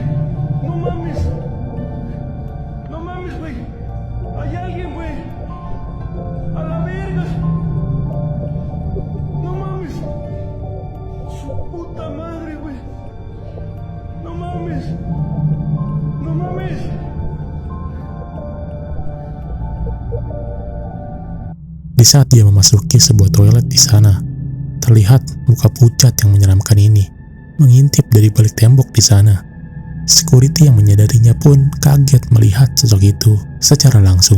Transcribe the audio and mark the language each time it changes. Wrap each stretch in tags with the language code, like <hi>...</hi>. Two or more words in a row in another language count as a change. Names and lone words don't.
<es>No mames. No mames, güey. Hay alguien, güey. A la verga. No mames. Su puta madre, güey. No mames. No mames.</es> <id>Di saat dia memasuki sebuah toilet di sana, terlihat muka pucat yang menyeramkan ini mengintip dari balik tembok di sana. Security yang menyadarinya pun kaget melihat sosok itu secara langsung.</id>